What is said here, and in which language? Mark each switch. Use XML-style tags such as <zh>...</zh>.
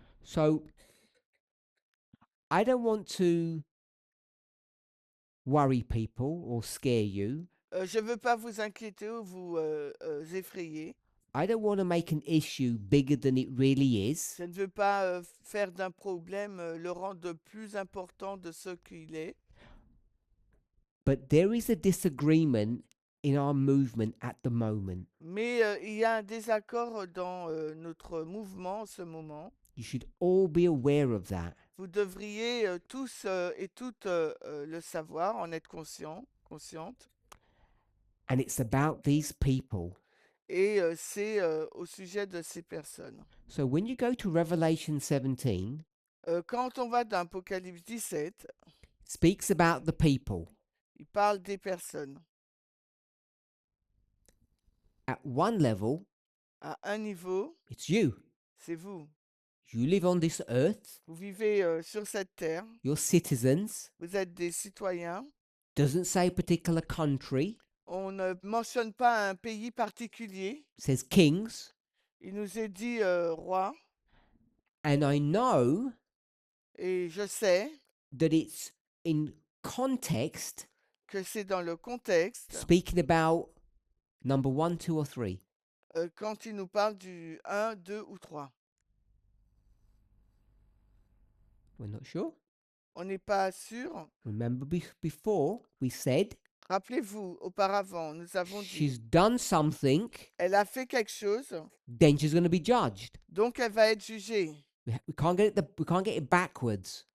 <en>So I don't want to worry people or scare you.</en> <fr>Je ne veux pas vous inquiéter ou vous effrayer.</fr> <en>I don't want to make an issue bigger than it really is.</en> <fr>Je ne veux pas faire d'un problème le rendre plus important de ce qu'il est.</fr> <en>But there is a disagreement in our movement at the moment.</en> <fr>Mais il y a un désaccord dans notre mouvement en ce moment.</fr> <en>You should all be aware of that.</en> <fr>Vous devriez tous et toutes le savoir, en être consciente.</fr> <en>And it's about these people.</en> <fr>Et c'est au sujet de ces personnes.</fr> <en>So when you go to Revelation 17,</en> <fr>Quand on va dans Apocalypse 17,</fr> <en>speaks about the people.</en> <fr>il parle des personnes.</fr> <en>At one level,</en> <fr>À un niveau,</fr> <en>it's you.</en> <fr>c'est vous.</fr> <en>You live on this earth.</en> <fr>Vous vivez sur cette terre.</fr> <en>You're citizens.</en> <fr>Vous êtes des citoyens.</fr> <en>Doesn't say a particular country.</en> <fr>On ne mentionne pas un pays particulier.</fr> <en>It says kings.</en> <fr>Il nous est dit roi.</fr> <en>And I know</en> <fr>Et je sais</fr> <en>that it's in context,</en> <fr>que c'est dans le contexte,</fr> <en>speaking about number 1, 2, or 3.</en> <fr>Quand il nous parle du 1, 2 ou 3.</fr> <en>We're not sure.</en> <fr>On n'est pas sûr.</fr> <en>Remember before we said</en> <fr>Rappelez-vous, auparavant, nous avons</fr> <en>she's</en> <fr>dit,</fr> <en>done something,</en> <fr>elle a fait quelque chose,</fr> <en>then she's going to be judged.</en> <fr>donc elle va être jugée.</fr> <en>We can't get we can't get it backwards.</en>